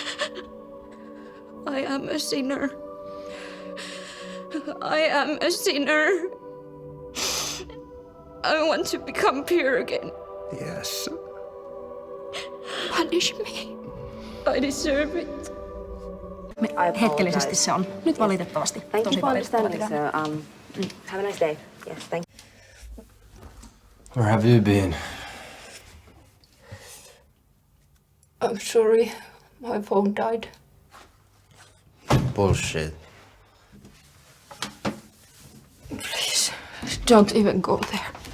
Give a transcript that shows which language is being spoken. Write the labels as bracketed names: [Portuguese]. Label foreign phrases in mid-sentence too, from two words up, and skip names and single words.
[English] I am a sinner. I am a sinner. I want to become pure again. Yes. Punish me. I deserve it. [Finnish] Hetkellisesti se on. Nyt valitettavasti. [English] Thank [Finnish] Tosi [English] you for [Finnish] valitettava [English] understanding, [Finnish] tilanne. [English] sir. Have a nice day. Yes, thank you. Where have you been? I'm sorry. My phone died. Bullshit. Please, don't even go there.